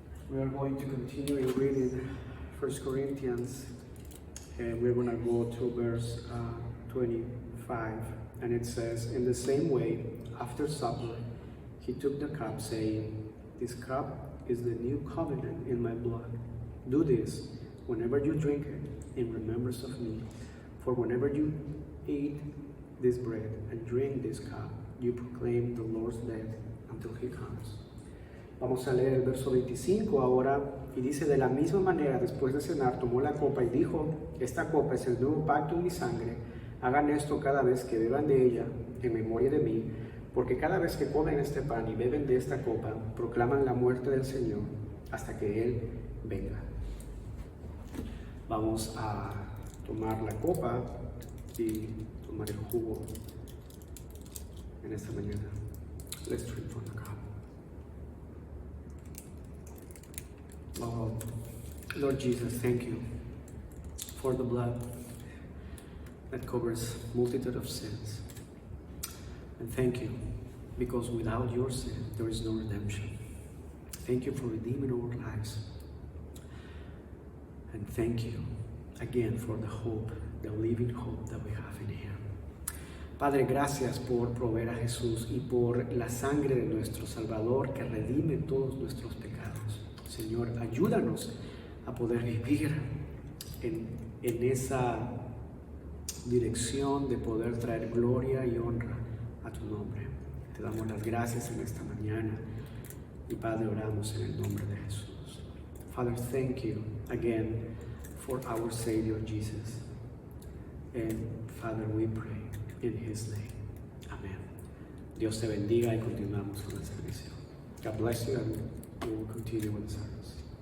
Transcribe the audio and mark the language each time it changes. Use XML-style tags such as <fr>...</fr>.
<en>We are going to continue in reading 1 Corinthians, and we're going to go to verse 25, and it says, "In the same way, after supper, he took the cup, saying, 'This cup is the new covenant in my blood. Do this whenever you drink it in remembrance of me. For whenever you eat this bread and drink this cup, you proclaim the Lord's death until he comes.'"</en> <es>Vamos a leer el verso 25 ahora, y dice: "De la misma manera, después de cenar, tomó la copa y dijo, 'Esta copa es el nuevo pacto en mi sangre. Hagan esto cada vez que beban de ella, en memoria de mí, porque cada vez que comen este pan y beben de esta copa, proclaman la muerte del Señor hasta que Él venga.'" Vamos a tomar la copa y tomar el jugo en esta mañana.</es> <en>Let's drink from the cup. Oh, Lord Jesus, thank you for the blood that covers multitude of sins. And thank you because without your sin, there is no redemption. Thank you for redeeming our lives. And thank you again for the hope, the living hope that we have in Him.</en> <es>Padre, gracias por proveer a Jesús y por la sangre de nuestro Salvador que redime todos nuestros pecados. Señor, ayúdanos a poder vivir en esa dirección de poder traer gloria y honra a tu nombre. Te damos las gracias en esta mañana y Padre, oramos en el nombre de Jesús.</es> <en>Father, thank you again for our Savior Jesus. And Father, we pray in His name. Amen.</en> <es>Dios te bendiga y continuamos con el servicio.</es> <en>God bless you. we will continue with the service.</en>